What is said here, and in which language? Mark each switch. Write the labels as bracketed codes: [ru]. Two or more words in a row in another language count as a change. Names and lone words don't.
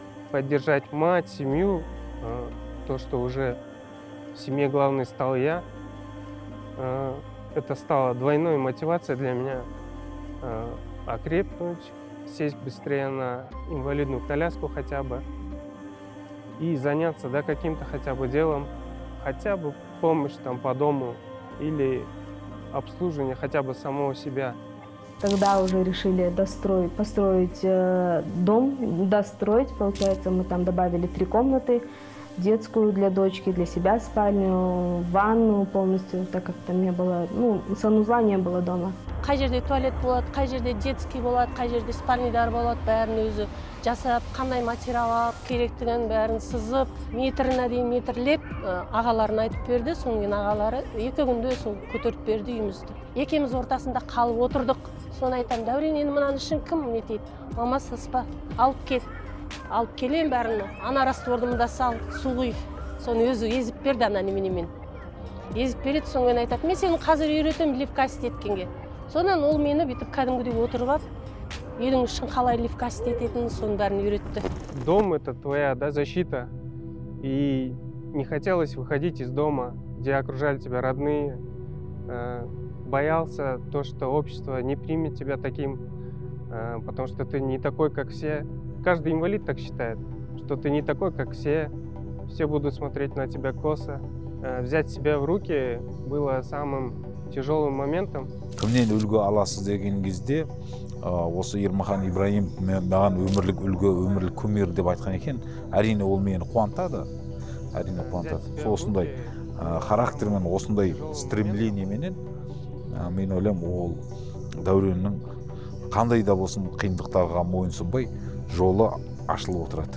[ru] Поддержать мать, семью, то, что уже в семье главный стал я, это стало двойной мотивацией для меня окрепнуть, сесть быстрее на инвалидную коляску хотя бы и заняться, да, каким-то хотя бы делом, хотя бы помощь там по дому или обслуживание хотя бы самого себя. Тогда уже решили построить дом, достроить, получается, мы там добавили 3 комнаты, детскую для дочки, для себя спальню, ванну полностью, так как там не было, ну, санузла не было дома. [kk] Қай жерде туалет болады, қай жерде детский болады, қай жерде спальныйдар болады, бәрін өзі жасап, қандай материал алып, керектігін бәрін сызып, метріне дейін метрлеп, ағаларына айтып берді. Содан кейін ағалары 2 күнде сол көтеріп берді үйімізді. Екеуміз ортасында қалып отырдық. Соны айтам, Даурен, енді мынаны үшін кім не дейді? Мама, саспа, алып кел. Алып келем бәрін, ана раствордымда сал, су құй. Соны өзі езіп берді ана неменемен. Езіп береді, соңын айтады, мен сені қазір үйретем ливка істеткенге. Сонан ол мені бүйтіп кәдімгідей отырып алып, үйдің үшін қалай ливка істететінін соның бәрін үйретті. [ru] Дом — это твоя, да, защита. И не хотелось выходить из дома, где окружали тебя родные. Боялся то, что общество не примет тебя таким, потому что ты не такой, как все. Каждый инвалид так считает, что ты не такой, как все. Все будут смотреть на тебя косо. Взять себя в руки было самым тяжелым моментом. [kk] Кімнен үлгі аласыз деген кезде осы Ермахан Ибраим маған өмірлік үлгі, өмірлік кумир деп айтқан екен. Әрине ол мені қуантады. Әрине қуантады. Сол осындай характермен, осындай стремлениеменен мен ойлаймын, ол Дәуреннің қандай да болсын қиындықтарға мойынсұнбай жолы ашылып отырады.